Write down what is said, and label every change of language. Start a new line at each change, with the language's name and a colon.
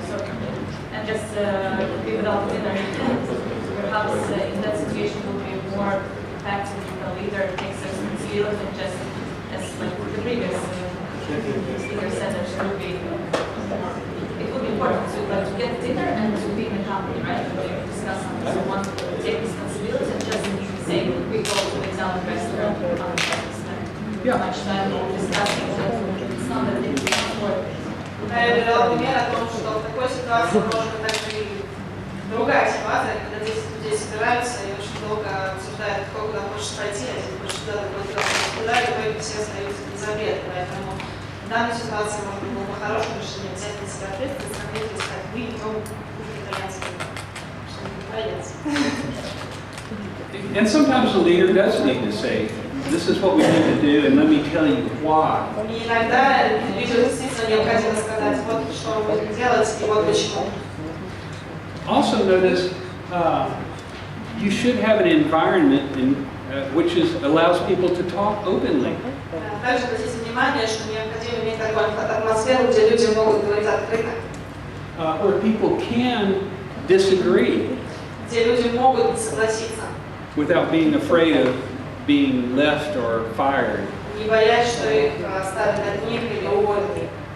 English: So, and just be without dinner. Perhaps in that situation would be more effective if the leader takes responsibility and just, as like the previous speaker said, there should be. It would be important to get dinner and to be in the company, right? To discuss something. So one take responsibility and just say we go to the Italian restaurant or spend much time discussing. It's not that it's not work.
Russian: Я привела пример о том, что в такой ситуации может быть также и другая ситуация, когда 10 людей собираются и очень долго обсуждают, кто куда хочет пойти, а один хочет туда, другой туда, и в итоге все остаются без ответа. Поэтому в данной ситуации может быть было бы хорошее решение взять на себя ответственность, смотреть и сказать, вы идем уже итальянским, чтобы не бояться.
English: And sometimes the leader does need to say, this is what we need to do, and let me tell you why.
Russian: И иногда лидеру действительно необходимо сказать, вот что мы будем делать, и вот почему.
English: Also notice, you should have an environment which allows people to talk openly.
Russian: Также обратите внимание, что необходимо иметь такую атмосферу, где люди могут говорить открыто.
English: Where people can disagree.
Russian: Где люди могут не согласиться.
English: Without being afraid of being left or fired.
Russian: Не боясь, что их оставят одних или уволят.